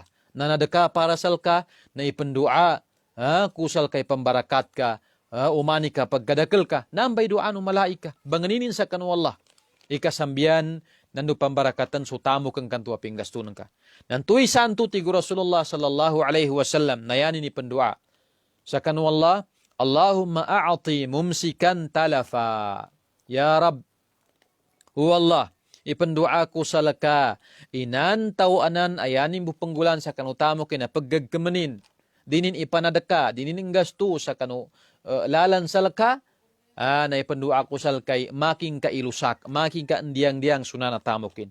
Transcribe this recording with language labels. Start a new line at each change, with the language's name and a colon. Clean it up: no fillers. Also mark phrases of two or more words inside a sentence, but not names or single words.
Maguindanaon: Na nadaka para salka na ipendua kusal kay pambarakat ka, umani ka pagkadakal ka, nambay doa ng malaika, banganinin sa kanu Allah. Ikasambian nandu pambarakatan sutamu kang kantu aping gastunan ka. Nantuy santu tigu Rasulullah
Arabic: صلى الله عليه وسلم
Maguindanaon: nayani ni pendua. Sa kanu
Arabic: Allah, اللهم أعط ممسكا تلفا.
Maguindanaon: Ya Rab, hu Allah, ipendua ko sa laka, inantaw anan ayanin mo panggulan sa kanu tamo kina paggagkamanin. Dinin ipanadaka, dinin ang gasto sa kanu lalan sa laka, na ipendua ko sa kay making kailusak, making kaandiang-diang sunana tamokin.